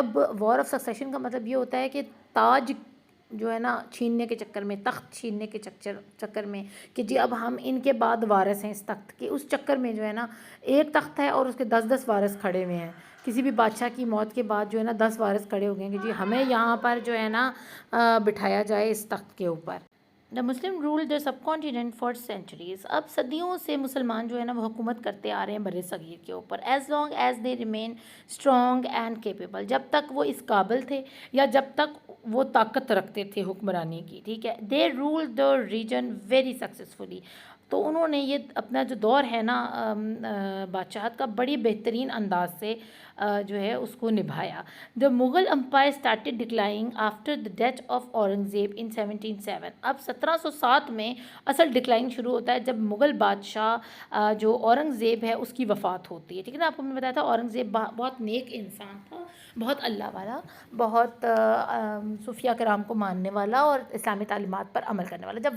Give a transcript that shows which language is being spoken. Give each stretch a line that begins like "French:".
Urdu: جب war of succession کا مطلب یہ ہوتا ہے کہ تاج جو ہے نا چھیننے کے چکر میں، تخت چھیننے کے چکر میں، کہ جی اب ہم ان کے بعد وارث ہیں اس تخت کے، اس چکر میں جو ہے نا ایک تخت ہے اور اس کے 10 وارث کھڑے ہوئے ہیں. کسی بھی بادشاہ کی موت کے بعد جو ہے نا 10 وارث کھڑے ہو گئے ہیں کہ جی ہمیں یہاں پر جو ہے نا بٹھایا جائے اس تخت کے اوپر.
English: The Muslim rule the subcontinent for centuries.
Urdu: اب صدیوں سے مسلمان جو ہے نا وہ حکومت کرتے آ رہے ہیں بر صغیر کے اوپر.
English: as long as they remain strong and capable,
Urdu: جب تک وہ اس قابل تھے یا جب تک وہ طاقت رکھتے تھے حکمرانی کی، ٹھیک ہے.
English: They rule the region very successfully.
Urdu: تو انہوں نے یہ اپنا جو دور ہے نا بادشاہت کا بڑی بہترین انداز سے جو ہے اس کو نبھایا.
English: The Mughal empire started declining after the death of Aurangzeb in 1707.
Urdu: اب 1707 میں اصل ڈکلائن شروع ہوتا ہے جب مغل بادشاہ جو اورنگزیب ہے اس کی وفات ہوتی ہے، ٹھیک ہے نا. آپ کو میں بتایا تھا اورنگزیب بہت نیک انسان تھا، بہت اللہ والا، بہت صوفیہ کرام کو ماننے والا اور اسلامی تعلیمات پر عمل کرنے والا.